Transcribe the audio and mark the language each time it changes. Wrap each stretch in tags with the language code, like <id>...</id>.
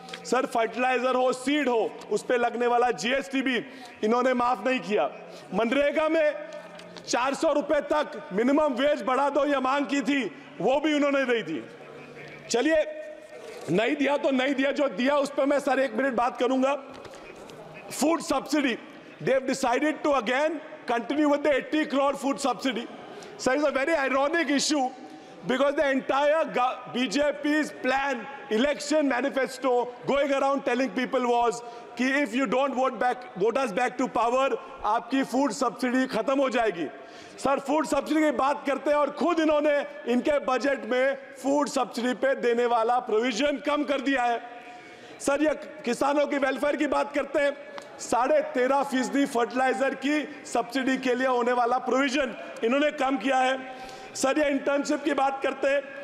<hi>Sir, fertiliser हो, seed हो, उस पे लगने वाला GST भी इन्होंने माफ नहीं किया। मनरेगा में 400 रुपए तक मिनिमम वेज बढ़ा दो ये मांग की थी, वो भी उन्होंने नहीं दी। चलिए, नहीं दिया तो नहीं दिया, जो दिया उस पर मैं सर 1 मिनट बात करूंगा।</hi> <en>Food subsidy, they have decided to again continue with the 80 crore food subsidy. So it's a very ironic issue because the entire BJP's plan, election manifesto going around telling people was कि if you don't vote us back to power,</en> <hi>आपकी food subsidy खत्म हो जाएगी। Sir, food subsidy की बात करते हैं और खुद इन्होंने इनके बजट में फूड सब्सिडी पे देने वाला प्रोविजन कम कर दिया है। सर, ये किसानों की वेलफेयर की बात करते हैं, 13.5% फर्टिलाइजर की सब्सिडी के लिए होने वाला प्रोविजन इन्होंने कम किया है। सर, ये इंटर्नशिप की बात करते हैं,</hi>